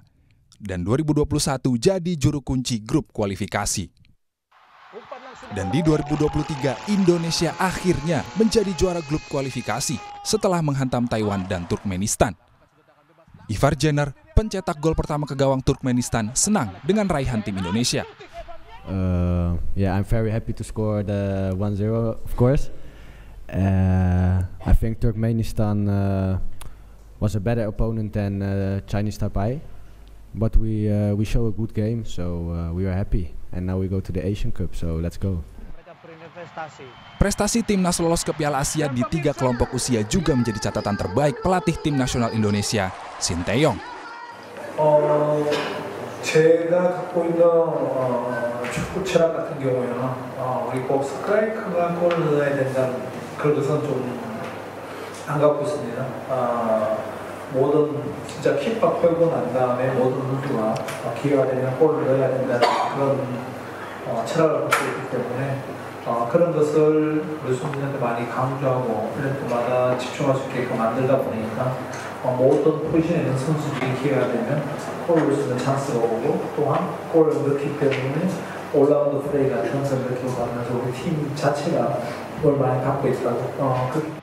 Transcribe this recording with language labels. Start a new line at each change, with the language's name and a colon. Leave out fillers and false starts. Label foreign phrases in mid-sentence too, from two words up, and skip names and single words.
Indonesian: Dan 2021 jadi juru kunci grup kualifikasi. Dan di 2023 Indonesia akhirnya menjadi juara grup kualifikasi setelah menghantam Taiwan dan Turkmenistan. Ivar Jenner, pencetak gol pertama ke gawang Turkmenistan, senang dengan raihan tim Indonesia.
English: Yeah, I'm very happy to score the 1-0, of course. I think Turkmenistan was a better opponent than Chinese Taipei, but we show a good game, so we are happy. And now we go to the Asian Cup, so let's go.
Indonesian: Prestasi timnas lolos ke Piala Asia di 3 kelompok usia juga menjadi catatan terbaik pelatih tim nasional Indonesia, Sinteyong.
Korean: 제가 갖고 있는 축구 철학 같은 경우에는 우리 꼭 스트라이커가 골을 넣어야 된다는 그런 것은 좀 안 갖고 있습니다. 모든 진짜 킥박 펴고 난 다음에 모든 선수가 기회가 되면 골을 넣어야 된다는 그런 철학을 갖고 있기 때문에 그런 것을 우리 선수들한테 많이 강조하고 훈련 때마다 집중할 수 있게끔 만들다 보니까 모든 포지션에 있는 선수들이 기회가 되면 골을 넣을 수 있는 찬스가 오고 또한 골을 넣기 때문에
English: all-round play
Korean: 같은 것을 느끼고 가면서 우리 팀 자체가 그걸 많이 갖고 있다고